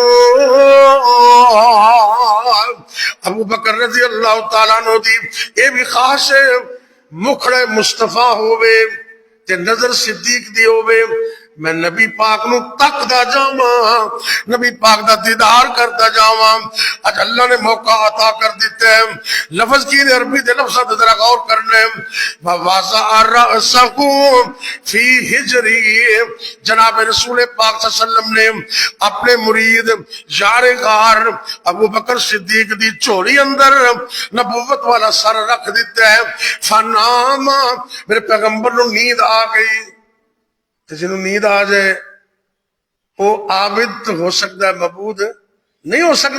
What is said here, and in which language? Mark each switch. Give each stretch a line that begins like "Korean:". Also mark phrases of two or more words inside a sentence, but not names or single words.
Punjabi: ابو بکر
Arabic: رضی اللہ تعالیٰ عنہ
Punjabi: دی یہ بھی خواہش مکھڑے مصطفیٰ ہوئے تے نظر صدیق دی ہوئے، میں نبی پاک نو تکدا جاواں، نبی پاک دا دیدار کرتا جاواں۔ اج اللہ نے موقع عطا کر دیتا ہے۔ لفظ کی عربی دے لفظات ذرا غور کرنے،
Arabic: وَوَضَعَ رَأْسَهُ فِي حِجْرِهِ،
Punjabi: جناب رسول پاک
Arabic: صلی اللہ علیہ وسلم
Punjabi: نے اپنے مرید یار غار ابو بکر صدیق دی چوری اندر نبوت والا سر رکھ دیتا ہے۔ فنام، میرے پیغمبر نو نیند آ گئی۔
Urdu: جنہوں نیند آ جائے وہ عابد ہو سکتا ہے، معبود نہیں ہو سکتا۔